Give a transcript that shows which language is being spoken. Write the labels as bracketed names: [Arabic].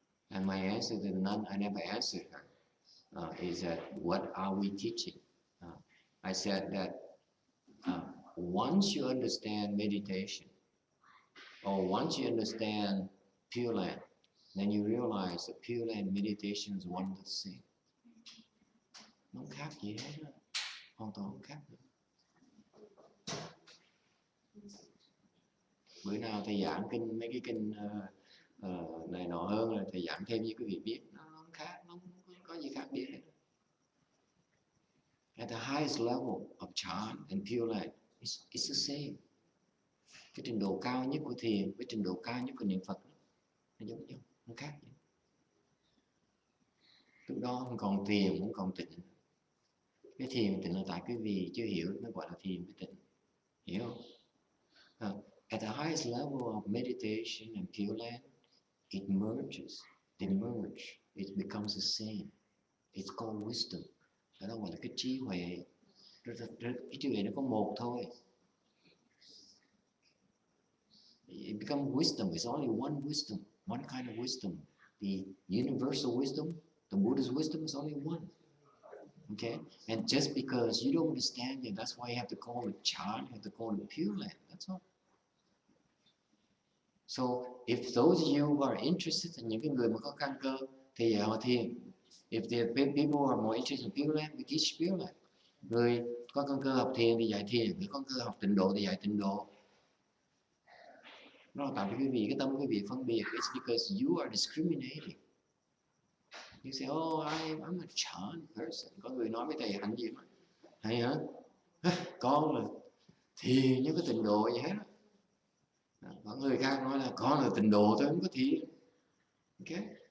[English] And my answer to the nun, I never answered her, is that what are we teaching? I said that once you understand meditation, or once you understand Pure Land, then you realize that Pure Land meditation is one and the same. [Vietnamese] Nó không khác gì hết, hoàn toàn không khác nữa. Bữa nào thầy giảng kinh, mấy cái kinh này nọ hơn rồi thầy giảng thêm như quý vị biết, nó không khác, nó không có gì khác biệt hết. [English] At the highest level of Chan and Pure Land, it's the same. [Vietnamese] Cái trình độ cao nhất của thiền với trình độ cao nhất của niệm Phật nó giống nhau, nó khác gì. Lúc đó không còn thiền, không còn tịnh. Cái thiền tịnh là tại quý vị chưa hiểu nó gọi là thiền với tịnh, hiểu không? [English] At the highest level of meditation and Pure Land, it merges, they merge. it becomes the same. It's called wisdom. [Vietnamese] Đó gọi là cái trí huệ. Cái trí huệ nó có một thôi. [English] It becomes wisdom. It's only one wisdom, one kind of wisdom. The universal wisdom, the Buddhist wisdom is only one. Okay? And just because you don't understand it, that's why you have to call it Chan, you have to call it Pure Land. That's all. So, if those of you who are interested in [Vietnamese] những cái người mà có căn cơ thì họ thiền. [English] If the people are more interested in Pure Land, we teach Pure Land. [Vietnamese] Người có căn cơ học thiền thì dạy thiền, người có căn cơ học tịnh độ thì dạy tịnh độ. Nó tạo cho quý vị cái tâm quý vị phân biệt. [English] It's because you are discriminating. You say, oh, I'm a Chan person. [Vietnamese] Có người nói với thầy Hạnh gì mà thầy hả? Con là thiền như cái tịnh độ vậy hết. Có người khác nói là con là tịnh độ thôi, không có thiền. Okay?